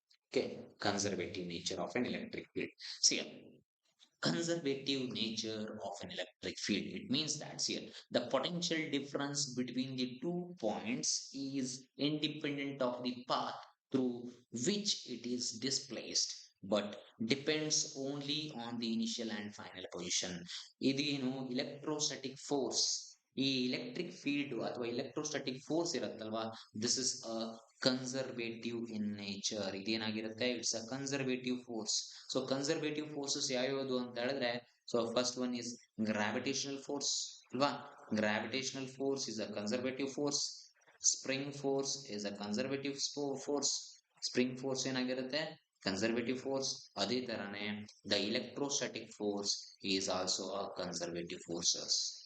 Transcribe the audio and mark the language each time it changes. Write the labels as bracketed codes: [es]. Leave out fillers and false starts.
[en] Okay, conservative nature of an electric field. See, conservative nature of an electric field. It means that here the potential difference between the 2 points is independent of the path through which it is displaced, but depends only on the initial and final position. [kn] ಇದು ಏನು electrostatic force. ಈ electric field ಅಥವಾ electrostatic force ಇರುತ್ತಲ್ವಾ, [en] this is a conservative in nature. [kn] ಇದೇನಾಗಿರುತ್ತೆ, [en] it's a conservative force. So conservative forces [kn] ಯಾವ್ಯಾವುದು ಅಂತ ಹೇಳಿದ್ರೆ, [en] So first one is gravitational force ಅಲ್ವಾ. Gravitational force is a conservative force. Spring force is a conservative force. Spring force [kn] ಏನಾಗಿರುತ್ತೆ, [en] Conservative force. [kn] ಅದೇ ತರನೇ [en] The electrostatic force is also a conservative forces.